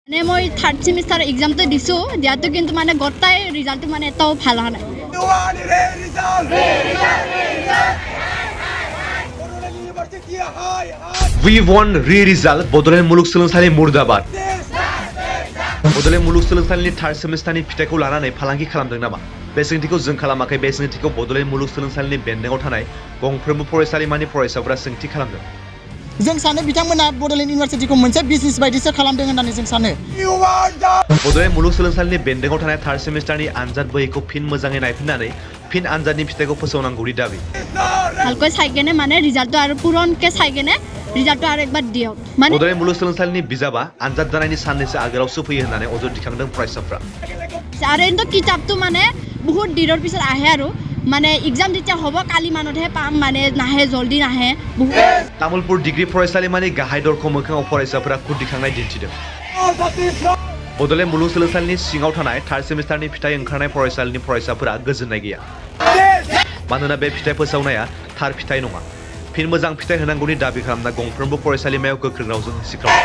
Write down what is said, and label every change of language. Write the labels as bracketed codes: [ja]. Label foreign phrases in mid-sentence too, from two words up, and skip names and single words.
[as] মানে মই [en] third semester [as] এক্সামটো দিছোঁ দিয়াটো কিন্তু মানে গোটাই ৰিজাল্টটো মানে এটাও ভাল হোৱা নাই। [en] We won re-result [brx] बड'लेण्ड मुलुगसोलोंसालि मुर्दाबाद। बड'लेण्ड मुलुगसोलोंसालिनि [en] third semester [brx] फिथाइखौ लानानै फालांगि खालामदों नामा? बे सोंथिखौ जों खालामाखै। बे सोंथिखौ बड'लेण्ड मुलुगसोलोंसालिनि बेन्दोङाव थानाय गंफ्रोमबो फरायसालिमानि फरायसाफोरा सोंथि खालामदों। जों सानो बिथांमोना बड'लेण्ड इउनिभार्सिटिखौ मोनसे बिजनेस बायदिसो खालामदों होननानै जों सानो। बड'लेण्ड मुलुगसोलोंसालिनि बेन्दोङाव थानाय [en] third semester [brx] आनजाद बहिखौ फिन मोजाङै नायफिननानै फिन आनजादनि फिथाइखौ फोसावनांगौनि दाबि। [as] ভালকৈ চাই কেনে মানে ৰিজাল্টটো আৰু পুৰণকে চাই কেনে ৰিজাল্টটো আৰু একবাৰ দিয়ক। মানে [brx] बड'लेण्ड मुलुगसोलोंसालिनि बिजाबा आनजाद जानायनि साननैसो आगोलावसो फैयो होननानै अजद दिखांदों फरायसाफ्रा। [as] আৰু কিন্তু কিতাপটো মানে বহুত দিনৰ পিছত আহে আৰু মানে এক্সাম যেতিয়া হ'ব কালি মানতহে পাম, মানে নাহে, জলদি নাহে। [brx] तामुलपुर डिग्री फरायसालिमानि गाहाय दरखं मोखाङाव फरायसाफोरा खुद दिखांनाय दिन्थिदों। बड'लेण्ड मुलुगसोलोंसालिनि सिङाव थानाय [en] third semester [brx] फिथाइ ओंखारनाय फरायसालिनि फरायसाफोरा गोजोननाय गैया। मानोना बे फिथाइ फोसावनाया थार फिथाइ नङा। फिन मोजां फिथाइ होनांगौनि दाबि खालामना गंफ्रोमबो फरायसालिमायाव गोख्रों रावजों सिखावदों।